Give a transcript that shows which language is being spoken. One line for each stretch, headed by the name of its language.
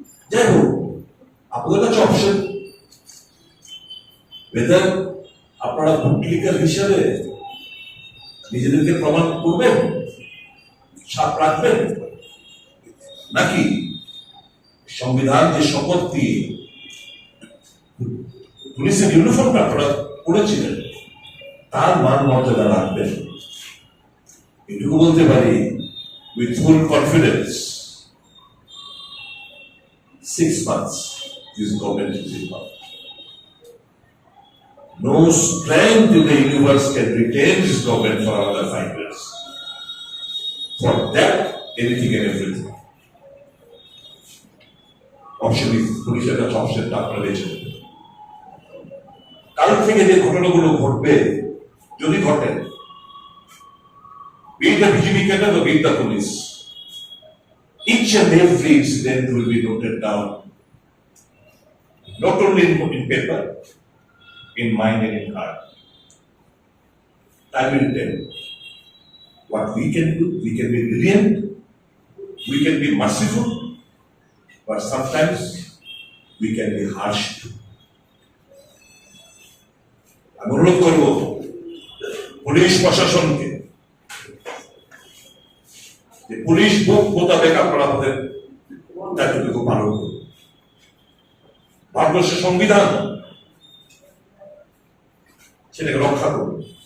Bangla: যাই হোক, আপনাদের কাছে অপশন, বেদার আপনারা ক্লিকার হিসাবে নিজেদেরকে প্রমাণ করবেন, সাপ রাখবেন, নাকি সংবিধান যে শপথ দিয়ে পুলিশের ইউনিফর্মটা আপনারা পড়েছিলেন তার মান মর্যাদা রাখবেন। এটুকু বলতে পারি
English: With full confidence, 6 months this government is in power. No strength in the universe can retain this government for another 5 years. For that, anything and everything. Option is
Bangla: পুলিশের কাছে অপশনটা আপনারা বেছে নেবেন। কাল থেকে যে ঘটনাগুলো ঘটবে, যদি ঘটে,
English: be it the BJP cadre or be it the police, each and every incident will be noted down, not only in paper, in mind and in heart. I will tell what we can do. We can be brilliant, we can be merciful, but sometimes we can be harsh too.
Bangla: আমি অনুরোধ করব police প্রশাসনকে যে police বুক মোতাবেক আপনারা আপনাদের দায়িত্বটুকু পালন করুন। ভারতবর্ষের সংবিধান সেটাকে রক্ষা করুন।